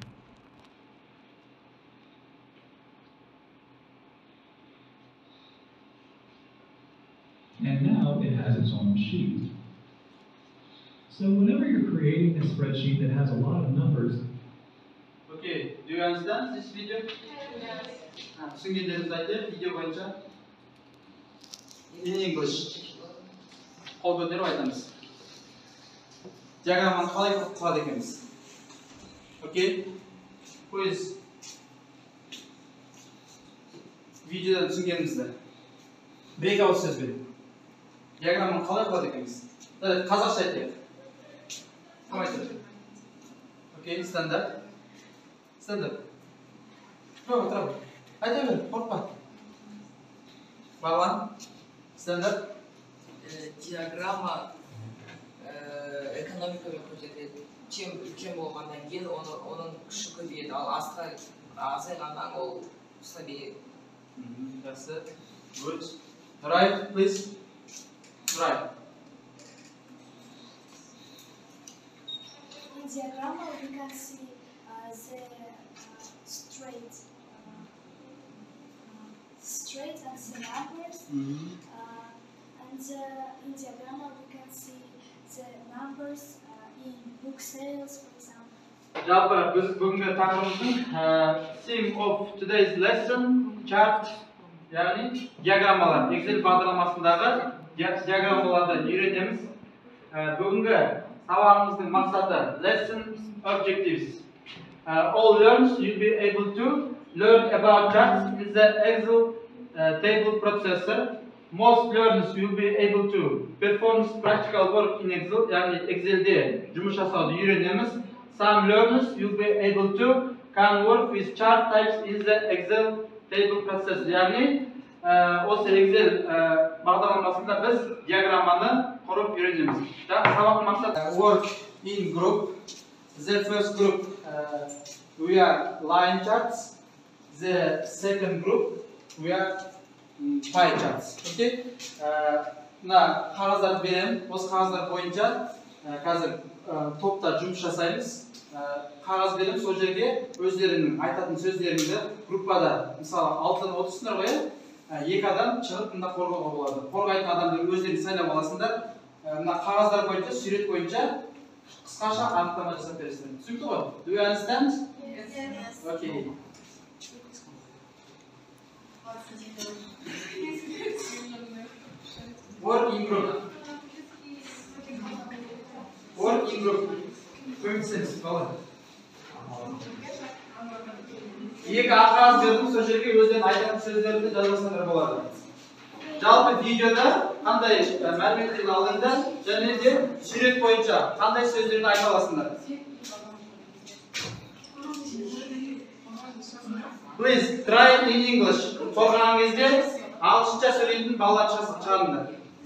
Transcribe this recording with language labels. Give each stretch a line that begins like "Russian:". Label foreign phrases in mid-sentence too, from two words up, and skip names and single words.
English: And now it has its own sheet. So whenever you're creating a spreadsheet that has a lot of numbers. Okay, do you understand this video? Yes.
Kazakh: түсінгендеріңізді видео бойынша
English: in English
Kazakh: қол көтеріп айтамыз. Диаграмманы қалай құрады екенбіз?
English: Okay, please
Kazakh: видеодан түсінгенімізді бір-екі ауыз сөзбен диаграмманы қалай құрады екенбіз? Қазақша айтайық. Кім айтады?
English: Okay, stand up. Stand up.
Kazakh: Тұра бер. Айта бер, қорқпа. Бағлан,
English: stand up.
Kazakh: Диаграмма экономикамен көрсетеді. Чем үлкен болғаннан кейін оның күші көбейеді, ал азайғаннан ол слабейеді. Жақсы.
English: Good. Right, please. Right. In diagram, we can see the straight and the numbers. And in diagram, we can see the numbers in book sales, for example.
Kazakh: Жалпы біз бүгінгі тақырыбымыздың
English: theme of today's lesson chart,
Kazakh: яғни диаграммалар. Excel бағдарламасындағы диаграммаларды үйренеміз. Бүгінгі сабағымыздың мақсаты
English: lesson objectives. All learners you'll be able to learn about charts in the Excel table processor. Most learners will be able to perform practical work in Excel,
Kazakh: yani Excel'de жұмыс жасауды үйренеміз.
English: Some learners will be able to can work with chart types in the Excel table processor.
Kazakh: Yani осы Excel бағдарламасында біз диаграмманы құрып үйренеміз. Сабақтың мақсаты
English: work in group. The first group we are line charts. The second group we are pie charts. Okay?
Kazakh: Мына қағаздарды беремін. Осы қағаздар бойынша қазір топта жұмыс жасаймыз. Қағаз беремін, сол жерге өздерінің айтатын сөздеріңді группада, мысалы 6-дан отырсыңдар ғой, екі адам шығып мында қорғауға болады. Қорғайтын адамды өздеріңіз сайлап аласыңдар. Мына қағаздар бойынша, сурет бойынша қысқаша анықтама жасап бересіздер. Түсінікті ғой?
English: Do you understand? Yes. Okay. Work in group. Work in group.
Kazakh: Көмектесеміз, бала. Екі қағаз бердім, сол жерге өздерінің айтатын сөздерді жазасыңдар болады. Жалпы видеода қандай мәліметтерді алдыңдар және де сурет бойынша қандай сөздерді айта аласыңдар.
English: Please try in English.
Kazakh: Қорғаған кезде ағылшынша сөйлейтін балалар шығарыңдар.